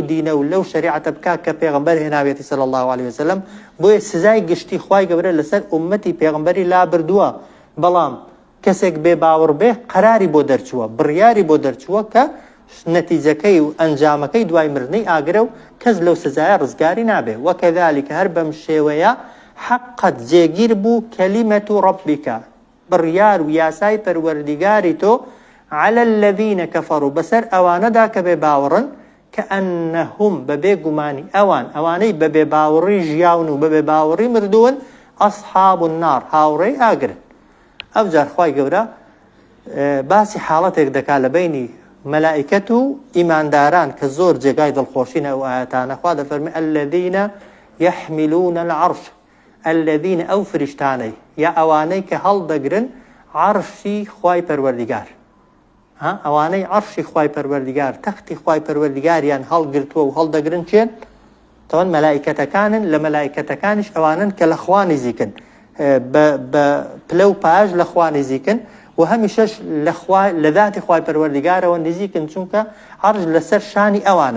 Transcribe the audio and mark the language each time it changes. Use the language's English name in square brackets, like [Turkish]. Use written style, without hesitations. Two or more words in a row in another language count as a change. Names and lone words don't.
[Central Kurdish] دینە و لەو شریعەتە بکات کە پێغەمبەر هێناوێتی [Arabic] صلی الله عليه وسلم [Central Kurdish] بۆیە سزای گشتی خوای گەورە لەسەر ئومەتی پێغەمبەری لا بردووە بەڵام کەسێک بێ باوەڕ بێ قەراری بۆ دەرچووە بڕیاری بۆ دەرچووە کە نەتیجەکەی و ئەنجامەکەی دوای مردنەی ئاگرە و کەس لەو سزایە ڕزگاری نابێ وەکەذالک هەر بەم شێوەیە حقت جێگیر بوو [Arabic] کەلیمەت ڕەبیکە [Central Kurdish] بڕیار و یاسای پەروەردیگاری تۆ [Arabic] على الذين كفروا [Central Kurdish] بەسەر ئەوانەدا کە بێ باوەڕن كأنهم بەبێ گومانی ئەوانەی بەبێ باوەڕی ژیاون و بەبێ باوەڕی مردوون [Arabic] ئەصحاب النار [Central Kurdish] هاوڕێی ئاگرن. ئەو جار خوای گەورە باسی حاڵەتێک دەکا لە بینی مەلائکەت و ئیمانداران کە زۆر جێگای دڵخۆشینە ئەو ئاەتانە. خوا دەفەرمێ [Arabic] الذين يحملون العرش الذين [Central Kurdish] ئەو فریشتانەی یا ئەوانەی کە هەڵدەگرن عەرشی خوای پەروەردیگار ئەوانەی عەرشی خوای پەروەردیگار تەختی خوای پەروەردیگاریان هەڵگرتووە و هەڵدەگرن چێن تەوەن مەلائکەتەکانن لە مەلائکەتەکانیش ئەوانن کە لە خوا نزیکن بە پلە و پاش لە خوا نزیکن و هەمیشەش لە ذاتی خوای پەروەردیگارەوە نزیکن چونکە عەرش لەسەر شانی ئەوانە.